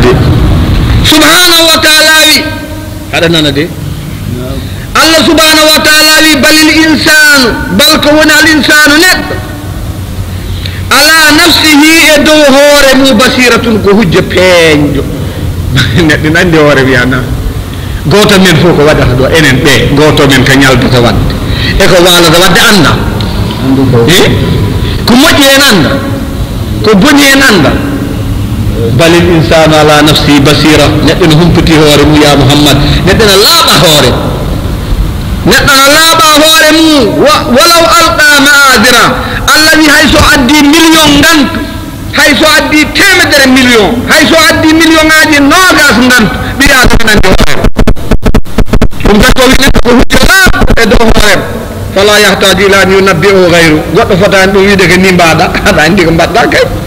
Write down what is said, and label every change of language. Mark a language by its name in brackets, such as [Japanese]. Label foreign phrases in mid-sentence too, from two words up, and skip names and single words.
[Fula] de [Arabic] سبحانه وتعالى [Fula] wi haɗa nana de Allah [Arabic] سبحانه وتعالى [Fula] wi [Arabic] بل الإنسان [Fula] bal ko woni [Arabic] الإنسان [Fula] neɗɗo [Arabic] على نفسه [Fula] e dow hoore mum basiratun ko hujja peeñjo neɗɗo nandi hoore wiyana goto men fof ko waɗata ɗo enen ɓe goto men ko ñaldata wadde e ko walata wadde anda ko moƴƴi en anda ko boni en anda [Arabic] بل الإنسان على نفسه بصيرة [Fula] neɗɗo ne humpiti hoore mum [Arabic] يا محمد [Fula] neɗɗo ne laaɓa hoore neɗɗo ne laaɓa hoore mum [Arabic] ولو ألقى معاذيره [Fula] allah wi hay so addi million ngantu hay so addi temedere million hay so addi million ngaji nogas ngantu ɓiɗa adama nandi hoore ɗum takko wi neɗɗo ko hujja laaɓ e dow hoorem [Arabic] فلا يحتاج إلى أن ينبئ [Fula] o gayru goɗɗo fotani ɗum wiide ko ni mbaɗa aɗa andi ko mbaɗɗa kay